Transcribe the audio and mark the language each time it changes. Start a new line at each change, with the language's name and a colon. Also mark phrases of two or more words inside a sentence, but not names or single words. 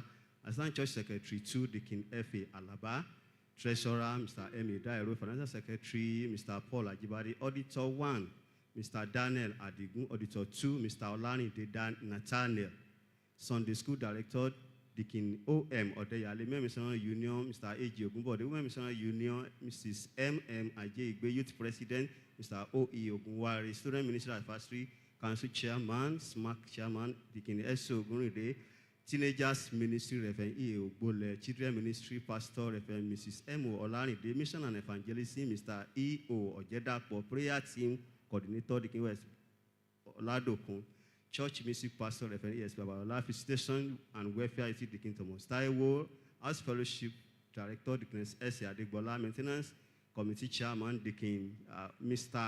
English: Assistant Church Secretary 2, Deacon F.A. Alaba. Treasurer, Mr. M.A. Dairo. Financial Secretary, Mr. Paul Ajibade. Auditor 1, Mr. Daniel Adigun. Auditor 2, Mr. Olanide Nathaniel. Sunday School Director, Deacon O.M. Odeyale. Women Missionary Union, Mr. A.G. Ogunbode. Women Missionary Union, Mrs. M.M. Ajayigbe. Youth President, Mr. O.E. Ogunwari. Student Ministry Advisory Council Chairman, SMAC Chairman, Deacon S.O. Ogunride. Teenagers Ministry, Reverend E. Ogbole. Children Ministry Pastor, Reverend Mrs. M.O. Olarinde. Mission and Evangelism, Mr. E.O. Ojedapo. Prayer Team Coordinator, Deacon West Oladokun. Church Music Pastor, Reverend E.S. Babalola. Visitation and Welfare, Deacon Thomas Taiwo. House Fellowship Director, Deacon S. Adegbola. Maintenance Committee Chairman, Deacon Mr.